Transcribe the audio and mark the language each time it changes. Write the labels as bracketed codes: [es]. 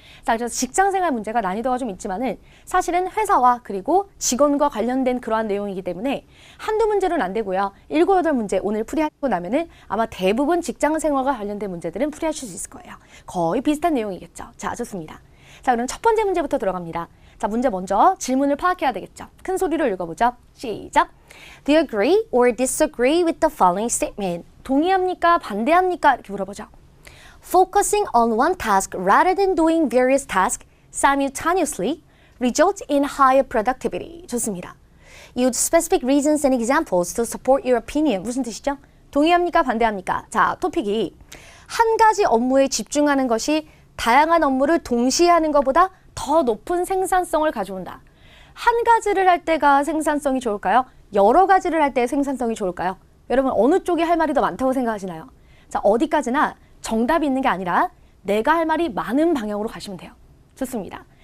[ko] 자, 그래서 직장생활 문제가 난이도가 좀 있지만은 사실은 회사와 그리고 직원과 관련된 그러한 내용이기 때문에 한두 문제로는 안 되고요. 7, 8문제 오늘 풀이하고 나면은 아마 대부분 직장생활과 관련된 문제들은 풀이하실 수 있을 거예요. 거의 비슷한 내용이겠죠. 자, 좋습니다. 자, 그럼 첫 번째 문제부터 들어갑니다. 자, 문제 먼저 질문을 파악해야 되겠죠. 큰 소리로 읽어보죠. 시작! [en] Do you agree or disagree with the following statement? [ko] 동의합니까? 반대합니까? 이렇게 물어보죠. [en] Focusing on one task rather than doing various tasks simultaneously results in higher productivity. [ko] 좋습니다. [en] Use specific reasons and examples to support your opinion. [ko] 무슨 뜻이죠? 동의합니까? 반대합니까? 자, 토픽이 한 가지 업무에 집중하는 것이 다양한 업무를 동시에 하는 것보다 더 높은 생산성을 가져온다. 한 가지를 할 때가 생산성이 좋을까요? 여러 가지를 할 때 생산성이 좋을까요? 여러분 어느 쪽이 할 말이 더 많다고 생각하시나요? 자, 어디까지나 정답이 있는 게 아니라 내가 할 말이 많은 방향으로 가시면 돼요. 좋습니다.